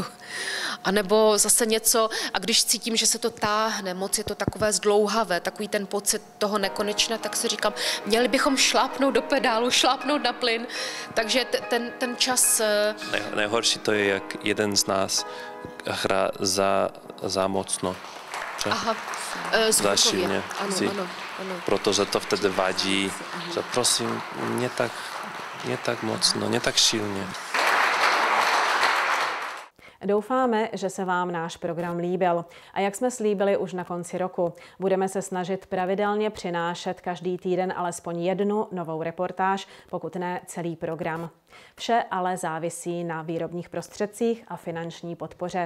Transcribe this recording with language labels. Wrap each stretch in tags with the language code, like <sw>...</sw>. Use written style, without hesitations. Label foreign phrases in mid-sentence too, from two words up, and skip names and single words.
<cs>A nebo zase něco, a když cítím, že se to táhne, moc je to takové zdlouhavé, takový ten pocit toho nekonečna, tak si říkám, měli bychom šlápnout do pedálu, šlápnout na plyn. Takže ten čas... Nejhorší to je, jak jeden z nás hra za mocno. Aha, zvukově. Ano.</cs> <pl>Protože to wtedy wadzi, że prosím, nie tak mocno, nie tak silně.</pl> <cs>Doufáme, že se vám náš program líbil. A jak jsme slíbili už na konci roku, budeme se snažit pravidelně přinášet každý týden alespoň jednu novou reportáž, pokud ne celý program. Vše ale závisí na výrobních prostředcích a finanční podpoře.</cs>